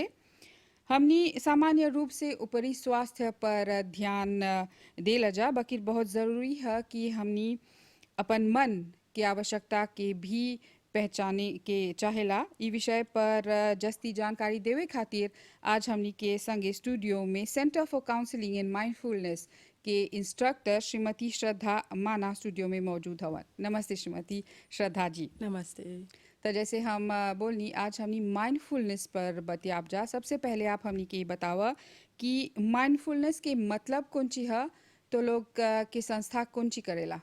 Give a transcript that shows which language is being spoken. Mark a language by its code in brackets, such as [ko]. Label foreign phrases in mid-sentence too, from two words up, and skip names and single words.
[bho] हमनी सामान्य रूप से ऊपरी स्वास्थ्य पर ध्यान देला जा, बाकी बहुत ज़रूरी है कि हमनी अपन मन के आवश्यकता के भी पहचाने के चाहेला। ई विषय पर जस्ती जानकारी देवे खातिर आज हमनी के संगे स्टूडियो में सेंटर फॉर काउंसलिंग एंड माइंडफुलनेस के इंस्ट्रक्टर श्रीमती श्रद्धा माना स्टूडियो में मौजूद हवन। नमस्ते श्रीमती श्रद्धा जी। नमस्ते। तो जैसे हम बोलनी आज हमनी माइंडफुलनेस पर बतियाब जा। सबसे पहले आप हमनी के बतावा कि माइंडफुलनेस के मतलब कौन ची है, तो लोग के संस्था कौन ची करेला।